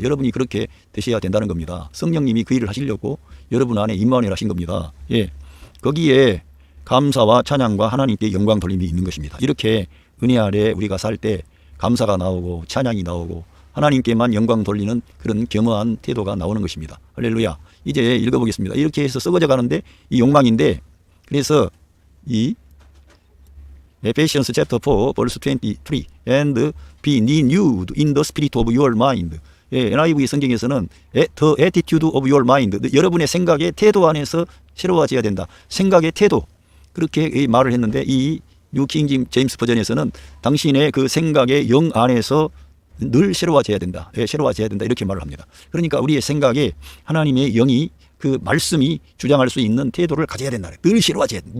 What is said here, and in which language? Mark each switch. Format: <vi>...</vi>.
<ko>여러분이 그렇게 되셔야 된다는 겁니다. 성령님이 그 일을 하시려고 여러분 안에 임마누엘 하신 겁니다. 거기에 감사와 찬양과 하나님께 영광 돌림이 있는 것입니다. 이렇게 은혜 아래 우리가 살 때 감사가 나오고 찬양이 나오고 하나님께만 영광 돌리는 그런 겸허한 태도가 나오는 것입니다. 할렐루야. 이제 읽어보겠습니다. 이렇게 해서 썩어져 가는데 이 욕망인데 그래서 이</ko> <en>Ephesians chapter 4 verse 23 and be renewed in the spirit of your mind. NIV</en> <ko>성경에서는</ko> <en>the attitude of your mind.</en> <ko>여러분의 생각의 태도 안에서 새로워져야 된다. 생각의 태도. 그렇게 말을 했는데 이 뉴 킹 제임스 버전에서는 당신의 그 생각의 영 안에서 늘 새로워져야 된다. 새로워져야 된다. 이렇게 말을 합니다. 그러니까 우리의 생각에 하나님의 영이 그 말씀이 주장할 수 있는 태도를 가져야 된다. 늘 새로워져야 된다.</ko>